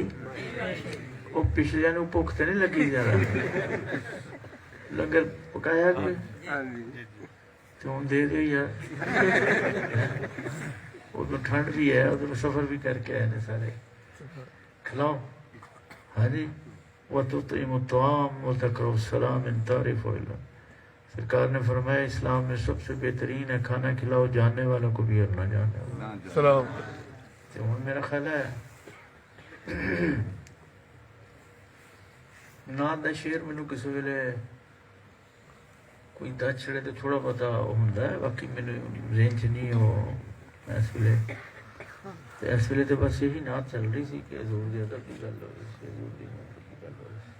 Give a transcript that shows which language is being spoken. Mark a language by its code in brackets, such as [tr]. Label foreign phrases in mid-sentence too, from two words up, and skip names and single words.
[pa] ਉਹ ਪਿਛਲਿਆਂ ਨੂੰ ਭੁੱਖ ਤੇ ਨਹੀਂ ਲੱਗੀ ਜ਼ਿਆਦਾ? ਲੰਗਰ ਪਕਾਇਆ ਕੋਈ? ਤੇ ਹੁਣ ਦੇ ਦਿਓ ਯਾਰ। ਉਦੋਂ ਠੰਡ ਵੀ ਹੈ, ਉਦੋਂ ਸਫ਼ਰ ਵੀ ਕਰਕੇ ਆਏ ਨੇ ਸਾਰੇ। ਖਿਲਾਓ। ਹਾਂਜੀ। [ar] وَتُطْعِمُ الطَّعَامَ وَتَقْرَؤُ السَّلَامَ إِن تَعْرِفُوا إِلَّا۔ [ur] سرکار نے فرمایا اسلام میں سب سے بہترین ہے کھانا کھلاؤ جاننے والوں کو بھی اور نہ جاننے والوں۔ سلام۔ [pa] تو ہوں میرا خیال ہے نات دا شعر مینوں کسی ویلے کوئی دس چھڑے تو تھوڑا بہت ہوندا ہے، باقی مینوں ذہن چ نہیں ہو اس ویلے تو بس یہی نعت چل رہی سی کہ حضور دی ادب کی گل ہو رہی سی، حضور دی محبت کی گل ہو رہی سی۔